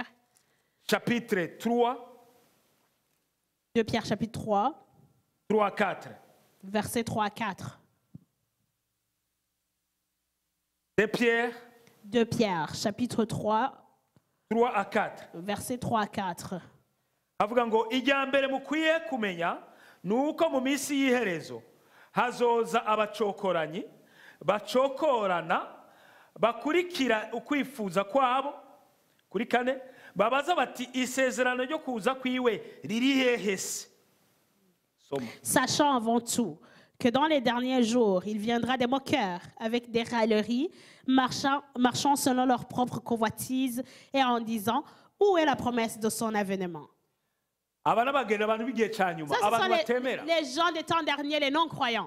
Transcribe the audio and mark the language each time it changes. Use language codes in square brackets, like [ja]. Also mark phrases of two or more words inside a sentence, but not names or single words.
[fr] Chapitre 3. 2 Pierre chapitre 3. 3 à 4. Versets 3 à 4. 2 Pierre chapitre 3. 3 à 4. Versets 3 à 4. [rn] Avuga ngo ijya mbere mukwiye kumenya nuko mu minsi y'iherezo hazoza abacokoranyi bacokorana bakurikira ukwifuza kwabo kuri 4 babaza bati isezerano ryo kuza kwiwe riri hehe se. [fr] Sachant avant tout que dans les derniers jours, il viendra des moqueurs avec des railleries, marchant selon leur propre convoitise et en disant « Où est la promesse de son avènement ?» Ça, ce sont les gens des temps derniers, les non-croyants.